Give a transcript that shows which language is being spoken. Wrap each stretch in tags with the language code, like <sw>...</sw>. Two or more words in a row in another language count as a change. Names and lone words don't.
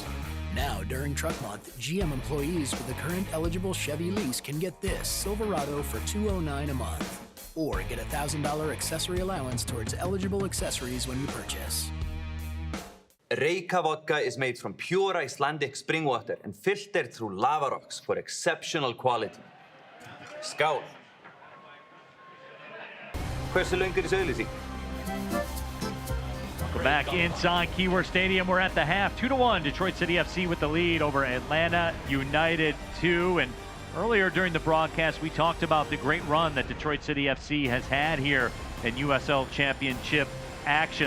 <en>Now, during Truck Month, GM employees with a current eligible Chevy lease can get this Silverado for $209 a month. Or get a $1,000 accessory allowance towards eligible accessories when you purchase. Reyka vodka is made from pure Icelandic spring water and filtered through lava rocks for exceptional quality.</en> <is>Skál! Hversu löng er þessi auglýsing?</is> <en>Welcome back inside Keyworth Stadium. We're at the half, 2-1. Detroit City FC with the lead over Atlanta United 2. And earlier during the broadcast, we talked about the great run that Detroit City FC has had here in USL Championship action.</en>